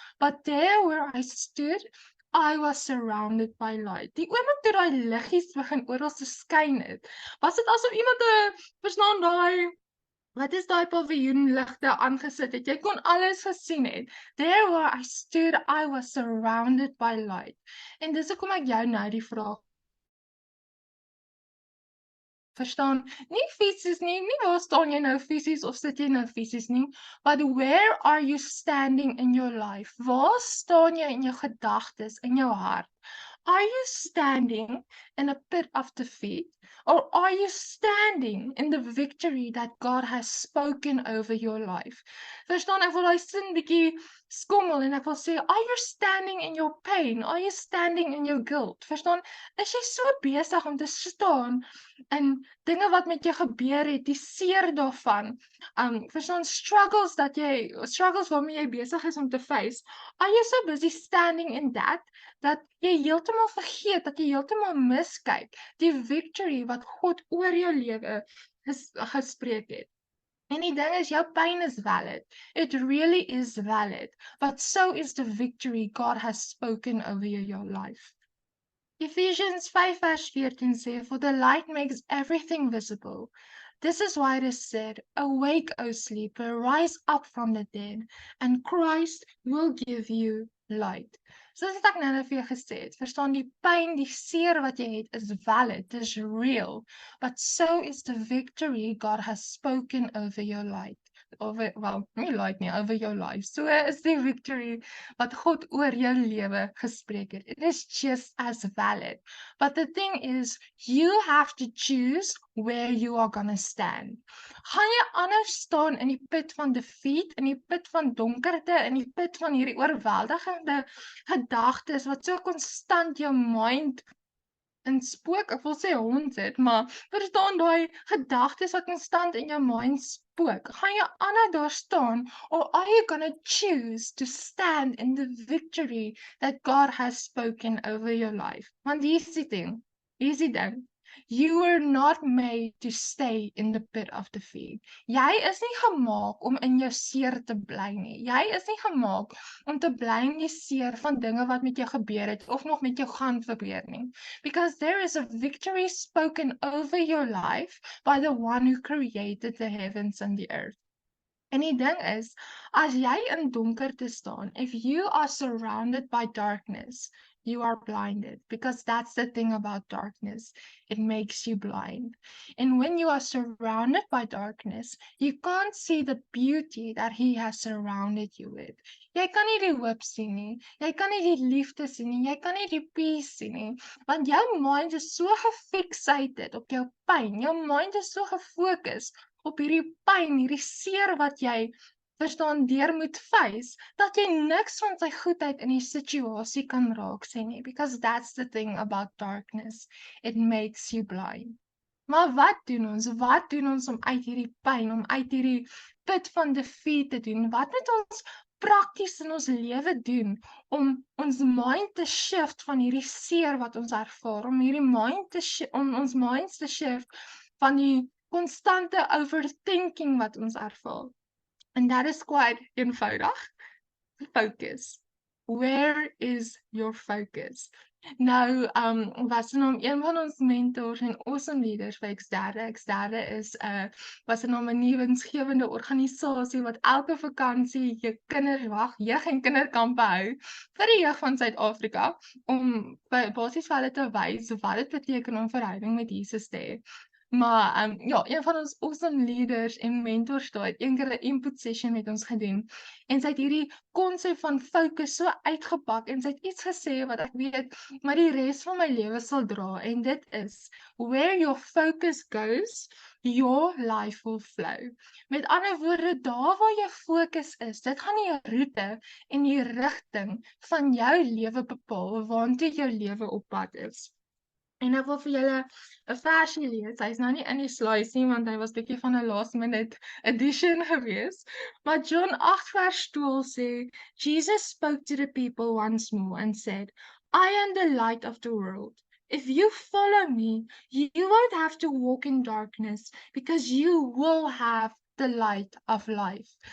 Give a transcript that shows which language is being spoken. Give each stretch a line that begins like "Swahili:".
English: But there where I stood, I was surrounded by light.
Afrikaans: Die oomblik toe daai liggies begin oral te skyn het, was dit asof iemand 'n verstaan daai wat is daai paviljoenligte aangesit het? Jy kon alles gesien het.
English: There where I stood, I was surrounded by light.
Afrikaans: En dis hoekom ek jou nou die vraag verstaan, nie fisies nie, nie waar staan jy nou fisies of sit jy nou fisies nie,
English: but where are you standing in your life?
Afrikaans: Waar staan jy in jou gedagtes, in jou hart?
English: Are you standing in a pit of defeat? Or are you standing in the victory that God has spoken over your life?
Afrikaans: Verstaan, ek wil daai sin bietjie skommel en ek wil sê,
English: are you standing in your pain? Are you standing in your guilt?
Afrikaans: Verstaan, is jy so besig om te staan in dinge wat met jou gebeur het, die seer daarvan, verstaan, struggles waarmee jy besig is om te face,
English: are you so busy standing in that
Afrikaans: jy heeltemal vergeet, dat jy heeltemal miskyk, die victory wat God oor jou lewe gespreek het. En die ding is, jou pyn is valid.
English: It really is valid. But so is the victory God has spoken over your life. Ephesians 5 verse 14 sê, for the light makes everything visible. This is why it is said, awake, O sleeper, rise up from the dead, and Christ will give you light.
Afrikaans: Soos wat ek nou vir jou gesê het, verstaan, die pyn, die seer wat jy het, is valid, is real,
English: but so is the victory God has spoken over your life. Over your life.
Afrikaans: So is die victory wat God oor jou lewe gespreek het.
English: It is just as valid. But the thing is, you have to choose where you are gonna stand.
Afrikaans: Gaan jy anders staan in die put van defeat, in die put van donkerte, in die put van hierdie oorweldigende gedagtes wat so konstant jou mind in spook, ek wil sê hond het, maar verstaan daai gedagtes wat konstant in jou mind spook, gaan jy anders daar staan,
English: or are you gonna choose to stand in the victory that God has spoken over your life?
Afrikaans: Want hier's die ding,
English: you were not made to stay in the pit of defeat.
Afrikaans: Jy is nie gemaak om in jou seer te bly nie. Jy is nie gemaak om te bly in die seer van dinge wat met jou gebeur het of nog met jou gaan gebeur nie.
English: Because there is a victory spoken over your life by the one who created the heavens and the earth.
Afrikaans: En die ding is, as jy in donkerte staan,
English: if you are surrounded by darkness, you are blinded, because that's the thing about darkness. It makes you blind. And when you are surrounded by darkness, you can't see the beauty that He has surrounded you with.
Afrikaans: Jy kan nie die hoop sien nie, jy kan nie die liefde sien nie, jy kan nie die peace sien nie, want jou mind is so gefixated op jou pyn, jou mind is so gefokus op hierdie pyn, hierdie seer wat jy verstaan deur moet face, dat jy niks van sy goedheid in die situasie kan raak sien nie,
English: because that's the thing about darkness, it makes you blind.
Afrikaans: Maar wat doen ons? Wat doen ons om uit hierdie pyn, om uit hierdie put van defeat te doen? Wat moet ons prakties in ons lewe doen om ons mind te shift van hierdie seer wat ons ervaar, om hierdie om ons minds te shift van die konstante overthinking wat ons ervaar?
English: And that is quite eenvoudig. Focus. Where is your focus?
Afrikaans: Nou, was se naam een van ons mentors en awesome leaders vir Eksterde. Eksterde is was se naam 'n nuwe winsgewende organisasie wat elke vakansie jeug en kinderkampe hou vir die jeug van Suid-Afrika om basies vir hulle te wys wat dit beteken om verhouding met Jesus te hê. Maar ja, een van ons awesome leaders en mentors daar het eendag 'n input session met ons gedoen en sy het hierdie konsep van fokus so uitgepak en sy het iets gesê wat ek weet maar die res van my lewe sal dra en dit is
English: where your focus goes, your life will flow.
Afrikaans: Met ander woorde, daar waar jou fokus is, dit gaan die roete en die rigting van jou lewe bepaal waantoe jou lewe op pad is. En ek wil vir julle 'n versie lees. Hy's nou nie in die slides nie want hy was bietjie van 'n last minute addition gewees. Maar John 8 vers 12 sê,
English: Jesus spoke to the people once more and said, I am the light of the world. If you follow me, you won't have to walk in darkness because you will have the light of life.